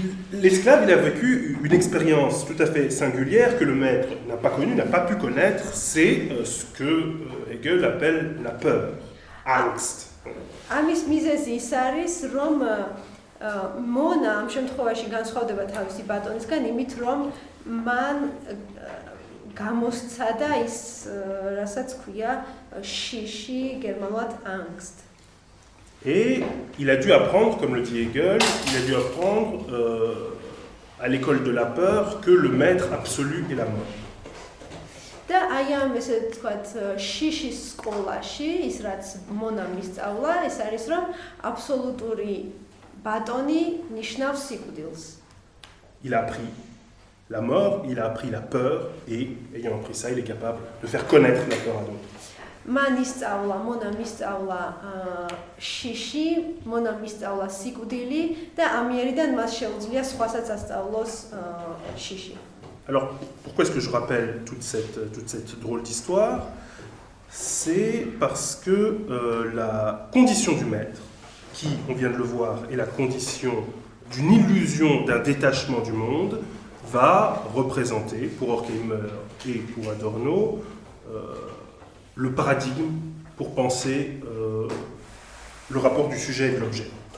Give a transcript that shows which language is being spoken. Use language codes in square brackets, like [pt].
[fr] L'esclave, il a vécu une expérience tout à fait singulière que le maître n'a pas connue, n'a pas pu connaître, c'est ce que Hegel appelle la peur, Angst. [ka] ამის მიზეზი ის არის, რომ მონა ამ შემთხვევაში განსხვავდება თავისი ბატონისგან იმით, რომ მან გამოსცადა ის, რასაც ქვია შიში გერმანულად Angst. [fr] Et il a dû apprendre, comme le dit Hegel, il a dû apprendre à l'école de la peur que le maître absolu est la mort. [ka] და აი ამ ესე ვთქვათ შიშის სკოლაში ის რაც მონამ ისწავლა, ეს არის რომ აბსოლუტური ბატონი ნიშნავს სიკვდილს. [fr] Il a appris la mort, il a appris la peur et ayant appris ça, il est capable de faire connaître la peur à d'autres. [ka] მან ისწავლა, მონამ ისწავლა შიში, მონამ ისწავლა სიკვდილი და ამიერიდან მას შეუძლია სხვასაც ასწავლოს შიში. [fr] Alors, pourquoi est-ce que je rappelle toute cette drôle d'histoire? C'est parce que la condition du maître, qui, on vient de le voir, est la condition d'une illusion d'un détachement du monde, va représenter, pour Horkheimer et pour Adorno, le paradigme pour penser le rapport du sujet et de l'objet.